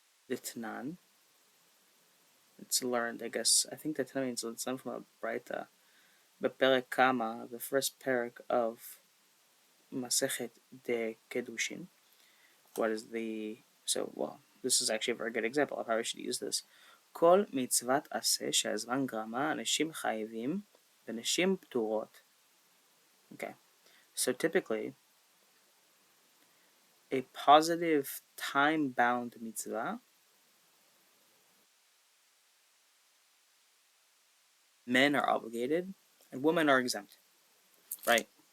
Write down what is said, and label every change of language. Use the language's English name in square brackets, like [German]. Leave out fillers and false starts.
[English] Detnan. It's learned, I guess. I think that means it's learned from a Braita. But Perek Kama, the first parak of Masechet de Kedushin. What is the. So, well, this is actually a very good example of how I should use this. [Hebrew] כל מצוות עשה שהזמן גרמה, אנשים חייבים ונשים פטורות. [English] Okay, so typically, a positive time-bound mitzvah, men are obligated and women are exempt, right?